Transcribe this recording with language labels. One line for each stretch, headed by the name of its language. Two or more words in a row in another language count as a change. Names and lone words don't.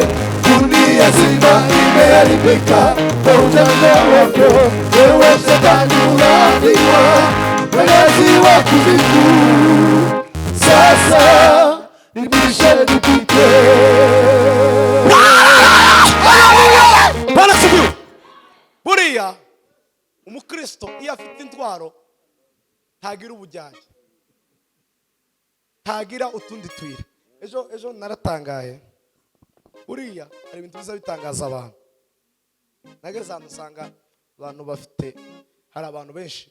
Swahili: Dunia zima imeharibika kwa ujanja wako, ewe Shetani unalaaniwa, mwenyeji wa kuzimu. Sasa nipishe nipite. Bwana sifiwe.
Kinyarwanda: Buriya umukristo iyo afite intwaro ntagira ubujyanye, ntagira utundi twira. Ejo naratangaye. Buriya hari ibintu biza bitangaza abantu. Nageze ahantu usanga abantu bafite, hari abantu benshi.